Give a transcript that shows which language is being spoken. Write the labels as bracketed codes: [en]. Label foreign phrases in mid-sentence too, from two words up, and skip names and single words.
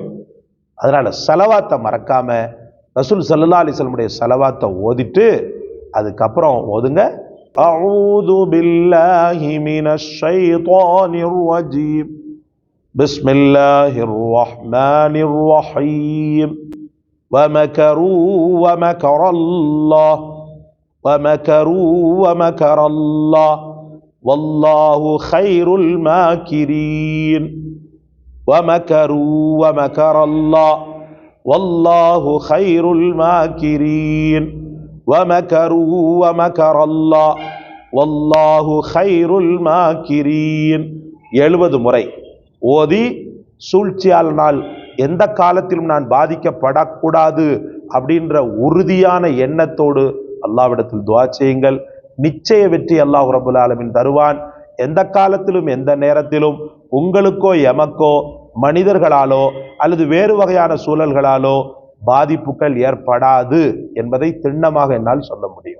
[ta] அதனால சலவாத்தை மறக்காம ரசூல் [ar] صلى الله عليه وسلم [ta] உடைய சலவாத்தை ஓதிட்டு அதுக்கப்புறம் ஓதுங்க, அஊது [ar] بالله من الشيطان الرجيم، بسم الله الرحمن الرحيم, ومكروا ومكر الله ومكروا ومكر الله والله خير الماكرين ومكروا ومكر الله والله خير الماكرين ومكروا ومكر الله والله خير الماكرين [ta] 70 முறை ஓதி சூழ்ச்சியாளனால் எந்த காலத்திலும் நான் பாதிக்கப்படக்கூடாது அப்படின்ற உறுதியான எண்ணத்தோடு அல்லாஹ்விடத்தில் துஆ செய்யுங்கள். நிச்சய வெற்றி அல்லாஹ் [ar] رب العالمين [ta] தருவான். எந்த காலத்திலும் எந்த நேரத்திலும் உங்களுக்கோ எமக்கோ மனிதர்களாலோ அல்லது வேறு வகையான சூழல்களாலோ பாதிப்புகள் ஏற்படாது என்பதை திண்ணமாக என்னால் சொல்ல முடியும்.